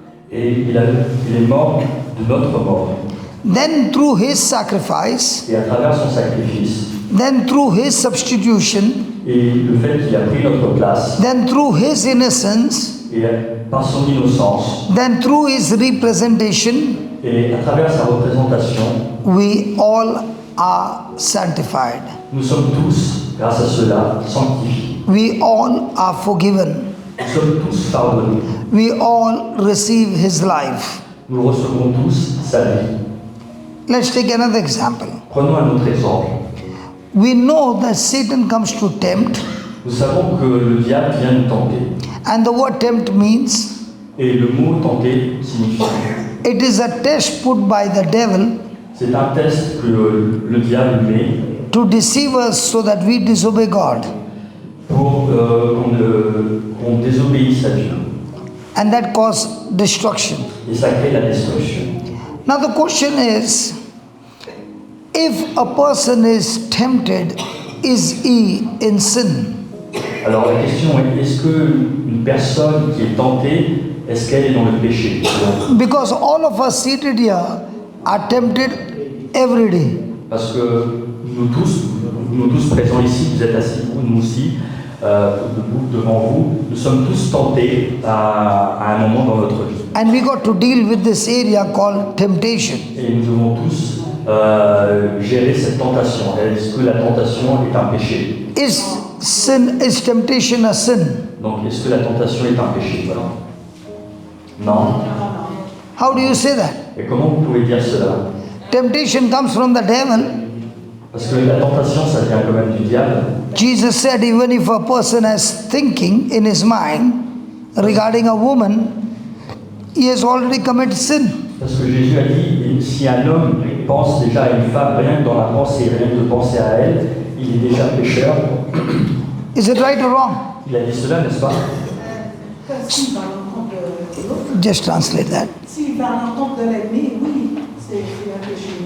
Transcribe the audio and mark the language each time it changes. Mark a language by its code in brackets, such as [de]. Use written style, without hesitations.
[fr] Et il est mort de notre mort. [en] Then through his sacrifice, [fr] Et à travers son sacrifice, [en] then through his substitution, [fr] et le fait qu'il a pris notre place, [en] then through his innocence, [fr] et par son innocence, [en] then through his representation, [fr] et à travers sa représentation, [en] we all are sanctified. [fr] nous sommes tous, grâce à cela, sanctifiés. [en] We all are forgiven. [fr] Nous sommes tous pardonnés. [en] We all receive his life. [fr] Nous recevons tous sa vie. [en] Let's take another example. [fr] Prenons un autre exemple. [en] We know that Satan comes to tempt, [fr] Nous savons que le diable vient nous tenter. [en] and the word tempt means [fr] Et le mot tenter signifie. [en] it is a test put by the devil [fr] C'est un test que le diable met [en] to deceive us so that we disobey God. [fr] pour qu'on désobéisse à Dieu. [en] And that causes destruction. [fr] Et ça crée la destruction. [en] Now the question is, if a person is tempted, is he in sin? [fr] Alors la question est, est-ce qu'une personne qui est tentée, est-ce qu'elle est dans le péché? [en] Because all of us seated here are tempted every day. [fr] Parce que nous tous présents ici, vous êtes assis, nous aussi, debout devant vous, nous sommes tous tentés à un moment dans notre vie. [en] And we got to deal with this area called temptation. [fr] Et nous devons tous gérer cette tentation. Est-ce que la tentation est un péché? [en] Is temptation a sin? [fr] Donc, est-ce que la tentation est un péché? Voilà. Non. [en] How do you say that? [fr] Et comment vous pouvez dire cela? [en] Temptation comes from the devil. [fr] Parce que la tentation, ça vient quand même du diable. [en] Jesus said even if a person has thinking in his mind regarding a woman, he has already committed sin. [fr] Parce que Jésus a dit, si un homme pense déjà à une femme, rien que dans la pensée, rien que de penser à elle, il est déjà pécheur. [en] Is it right or wrong? [fr] Il a dit cela, n'est-ce pas? S'il va à l'encontre de l'autre, [en] Just translate that. [fr] s'il va à l'encontre de l'ennemi, oui, c'est un péché.